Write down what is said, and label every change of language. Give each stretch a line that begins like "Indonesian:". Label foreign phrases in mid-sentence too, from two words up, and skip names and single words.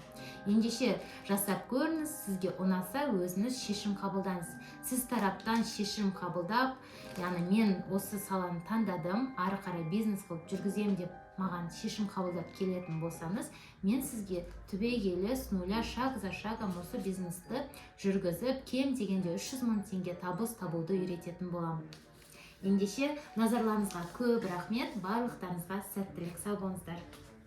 Kazakh: Ендеше жасап көріңіз, сізге ұнаса өзіңіз шешім қабылдаңыз. Сіз тараптан шешім қабылдап, яғни мен осы саланы таңдадым, ары қарай бизнес қылып жүргіземін деп маған шешім қабылдап келетін болсаңыз, мен сізге түбегейлі
Russian: с нуля шаг за шагом
Kazakh: осы бизнесті жүргізіп, кем дегенде 300 000 теңге табыс табуды үйрететін боламын. Ендеше назарларыңызға көп рахмет, барлықтарыңызға сәттілік, сау болыңыздар.